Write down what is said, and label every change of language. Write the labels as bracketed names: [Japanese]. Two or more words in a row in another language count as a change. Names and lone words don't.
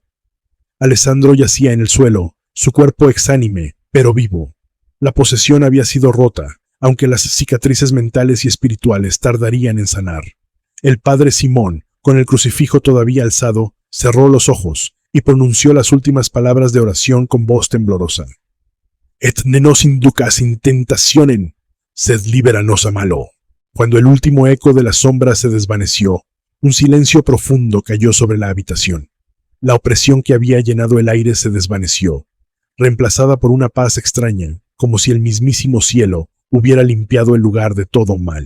[Spanish] Alessandro yacía en el suelo, su cuerpo exánime, pero vivo. La posesión había sido rota, aunque las cicatrices mentales y espirituales tardarían en sanar. El padre Simón, con el crucifijo todavía alzado, cerró los ojos y pronunció las últimas palabras de oración con voz temblorosa. [Latin] «Et ne nos inducas in tentationem, sed libera nos a malo». [Spanish] Cuando el último eco de la sombra se desvaneció, un silencio profundo cayó sobre la habitación. La opresión que había llenado el aire se desvaneció, reemplazada por una paz extraña, como si el mismísimo cielo hubiera limpiado el lugar de todo mal.